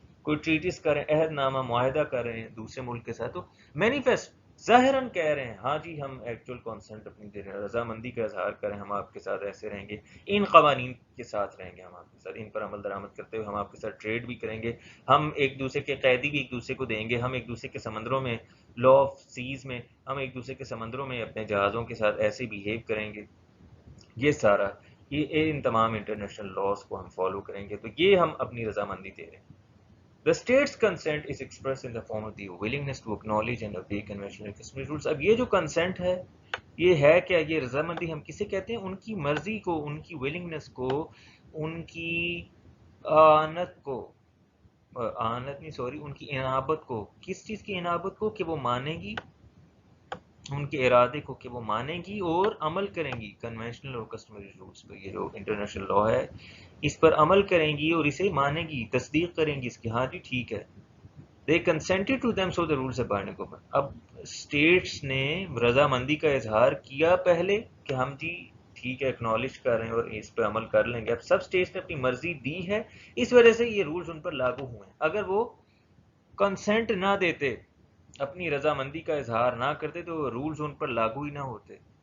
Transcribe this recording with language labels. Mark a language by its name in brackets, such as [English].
[Urdu] کوئی ٹریٹیز کریں، عہد نامہ، معاہدہ کر رہے ہیں دوسرے ملک کے ساتھ، تو مینیفیسٹ ظاہراً کہہ رہے ہیں ہاں جی ہم ایکچوئل کانسینٹ اپنی دے رہے ہیں، رضامندی کا اظہار کریں، ہم آپ کے ساتھ ایسے رہیں گے، ان قوانین کے ساتھ رہیں گے، ہم آپ کے ساتھ ان پر عمل درآمد کرتے ہوئے ہم آپ کے ساتھ ٹریڈ بھی کریں گے، ہم ایک دوسرے کے قیدی بھی ایک دوسرے کو دیں گے، ہم ایک دوسرے کے سمندروں میں، لا آف سیز میں، ہم ایک دوسرے کے سمندروں میں اپنے جہازوں کے ساتھ ایسے بیہیو کریں گے. یہ سارا، یہ ان تمام انٹرنیشنل لاز کو ہم فالو کریں گے. تو یہ ہم اپنی رضامندی دے رہے ہیں. [English] The state's consent is expressed in the form of the willingness to acknowledge and obey conventional and customary rules. [Urdu] اب یہ جو کنسنٹ ہے، یہ ہے کیا؟ یہ رضامندی ہم کسے کہتے ہیں؟ ان کی مرضی کو، ان کی willingness کو، ان کی آنت کو، آنت نہیں سوری، ان کی انابت کو. کس چیز کی انابت کو؟ کہ وہ مانے گی، ان کے ارادے کو کہ وہ مانیں گی اور عمل کریں گی کنونشنل اور کسٹمری رولز پہ. یہ جو انٹرنیشنل لا ہے اس پر عمل کریں گی اور اسے مانیں گی، تصدیق کریں گی اس کی، ہاں جی ٹھیک ہے. [English] They consented to them so the rules are binding upon. [Urdu] اب اسٹیٹس نے رضامندی کا اظہار کیا پہلے کہ ہم جی ٹھیک ہے اکنالج کر رہے ہیں اور اس پہ عمل کر لیں گے. اب سب اسٹیٹس نے اپنی مرضی دی ہے، اس وجہ سے یہ رولز ان پر لاگو ہوئے ہیں. اگر وہ کنسنٹ نہ دیتے، اپنی رضامندی کا اظہار نہ کرتے، تو رولز ان پر لاگو ہی نہ ہوتے.